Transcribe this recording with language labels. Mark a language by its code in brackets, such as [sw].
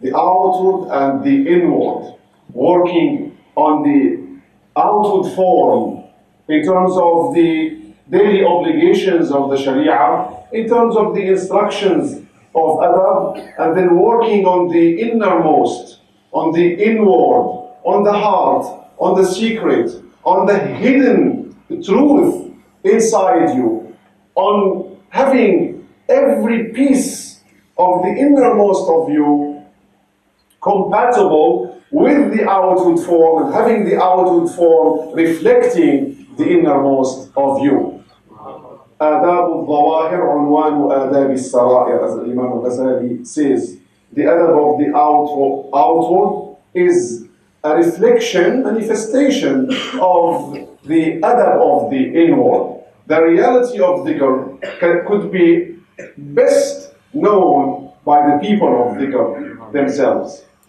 [en] The outward and the inward. Working on the outward form in terms of the daily obligations of the Sharia, in terms of the instructions of adab, and then working on the innermost, on the inward, on the heart, on the secret, on the hidden truth inside you, on having every piece of the innermost of you compatible with the outward form, and having the outward form reflecting the innermost of you. [ar] آداب الظواهر عنوان آداب السرائر, [en] as Imam Al-Ghazali says. The adab of the outward is a reflection, manifestation of the adab of the inward. The reality of dhikr could be best known by the people of dhikr themselves.